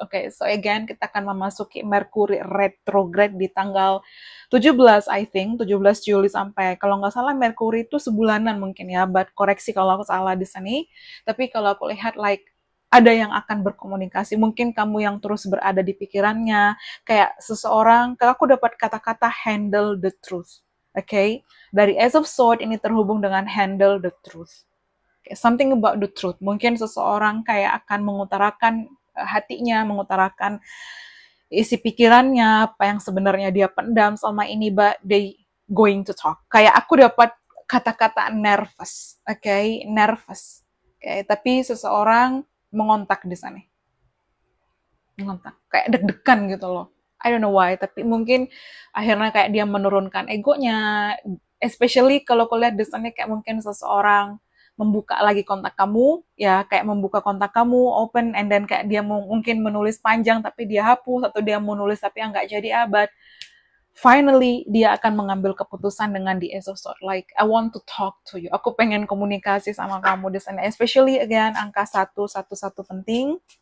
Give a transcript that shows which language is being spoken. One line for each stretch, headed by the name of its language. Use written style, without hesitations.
Indonesian: Oke,
English: so again
Indonesian: kita akan memasuki Mercury retrograde di tanggal 17,
English: I think,
Indonesian: 17 Juli sampai, kalau nggak salah Mercury itu sebulanan mungkin ya, but koreksi kalau aku salah di sini. Tapi kalau aku lihat like ada yang akan berkomunikasi, mungkin kamu yang terus berada di pikirannya, kayak seseorang, kalau aku dapat kata-kata
English: handle the truth.
Indonesian: Oke, dari Ace of Swords ini terhubung dengan
English: handle the truth. Okay, something about the truth.
Indonesian: Mungkin seseorang kayak akan mengutarakan hatinya, mengutarakan isi pikirannya, apa yang sebenarnya dia pendam selama ini,
English: but they going to talk.
Indonesian: Kayak aku dapat kata-kata nervous, okay, nervous. Okay, tapi seseorang mengontak di sana. Mengontak, kayak deg-degan gitu loh.
English: I don't know why,
Indonesian: tapi mungkin akhirnya kayak dia menurunkan egonya, especially kalau aku lihat desainnya kayak mungkin seseorang membuka lagi kontak kamu, ya kayak membuka kontak kamu, open,
English: and then
Indonesian: kayak dia mungkin menulis panjang tapi dia hapus, atau dia mau nulis tapi nggak jadi abad. Finally, dia akan mengambil keputusan dengan the Ace of Swords.
English: Like, I want to talk to you.
Indonesian: Aku pengen komunikasi sama kamu di sana.
English: Especially, again,
Indonesian: angka 111 penting.